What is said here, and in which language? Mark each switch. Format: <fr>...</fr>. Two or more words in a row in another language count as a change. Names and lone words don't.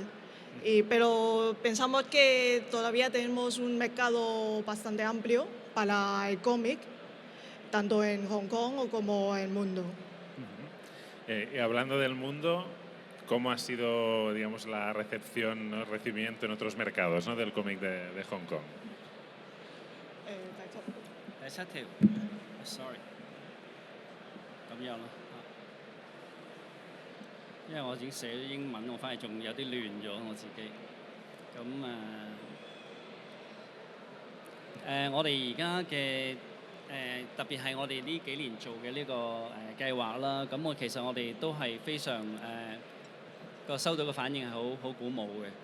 <es>Pero pensamos que todavía tenemos un mercado bastante amplio para el cómic, tanto en Hong Kong como en el mundo. Y hablando del mundo, ¿cómo ha sido, digamos, la recepción, ¿no? El recibimiento en otros mercados, ¿no? del cómic de Hong Kong?</es> <yue>第7條，sorry， 咁樣啦。因為我已經寫咗英文，我反而仲有啲亂咗我自己。咁我哋而家嘅特別係我哋呢幾年做嘅呢個計劃啦，咁其實我哋都係非常個收到嘅反應係好鼓舞嘅。</yue>